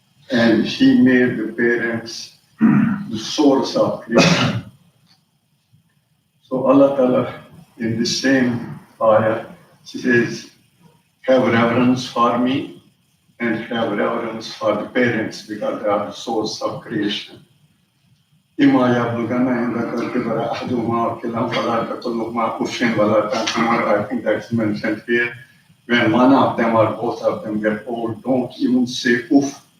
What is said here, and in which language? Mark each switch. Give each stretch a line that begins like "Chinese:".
English: And He made the parents the source of creation. So Allah Ta'ala, in the same ayah, He says, have reverence for me and have reverence for the parents because they are the source of creation.
Arabic: إِمَّا يَبْلُغَنَّ عِندَكَ الْكِبَرَ أَحَدُهُمَا أَوْ كِلَاهُمَا فَلَا تَقُل لَّهُمَا أُفٍّ وَلَا تَنْهَرْهُمَا.
English: I think that's mentioned here. When one of them or both of them get old, don't even say oof.